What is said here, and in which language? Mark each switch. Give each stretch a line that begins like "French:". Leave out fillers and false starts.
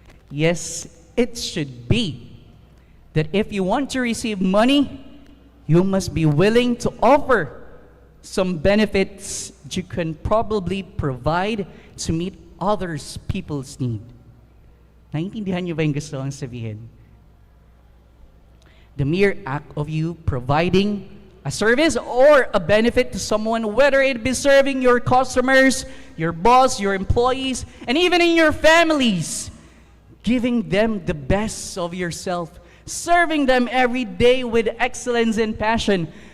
English: Yes, it should be that if you want to receive money, you must be willing to offer some benefits that you can probably provide to meet others people's need.
Filipino: Naintindihan niyo ba yung gusto kong sabihin?
English: The mere act of you providing a service or a benefit to someone, whether it be serving your customers, your boss, your employees, and even in your families, giving them the best of yourself, serving them every day with excellence and passion.